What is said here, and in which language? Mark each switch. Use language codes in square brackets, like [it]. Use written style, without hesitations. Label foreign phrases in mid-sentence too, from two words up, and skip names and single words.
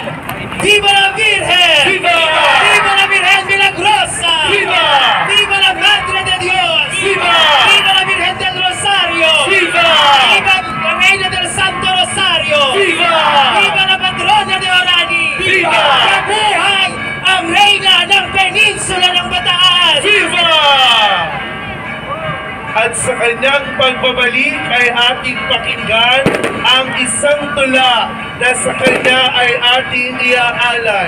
[es] Viva la Virgen! Viva! Viva la Virgen Milagrosa! Viva! Viva la Madre de Dios! Viva! Viva la Virgen del Rosario! Viva! Viva la Reina del Santo Rosario! Viva! Viva la Patrona de Orani! Viva! [tl] Mabuhay ang Reyna ng Peninsula ng Bataan! Viva! At sa kanyang pagbabalik ay ating pakinggan ang isang tula na sa kanya ay ating iaalay.